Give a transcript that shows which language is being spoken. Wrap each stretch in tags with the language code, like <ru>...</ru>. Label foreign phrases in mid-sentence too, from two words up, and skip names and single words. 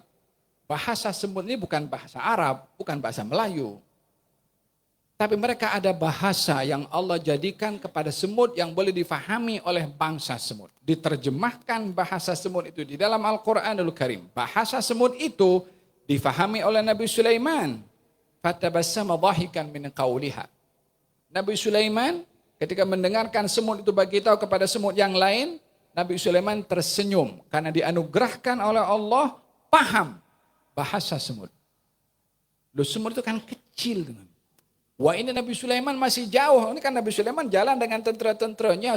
<ms>Bahasa semut ini bukan bahasa Arab, bukan bahasa Melayu. Tapi mereka ada bahasa yang Allah jadikan kepada semut yang boleh difahami oleh bangsa semut. Diterjemahkan bahasa semut itu di dalam Al-Quranul Karim. Bahasa semut itu difahami oleh Nabi Sulaiman.</ms> <ar>فتبسم ضاحكا من قولها.</ar> <ms>Nabi Sulaiman ketika mendengarkan semut itu bagi tahu kepada semut yang lain, Nabi Sulaiman tersenyum karena dianugerahkan oleh Allah paham bahasa semut. Loh, semut itu kan kecil. Wah, ini Nabi Sulaiman masih jauh. Ini kan Nabi Sulaiman jalan dengan tentera-tenteranya.</ms>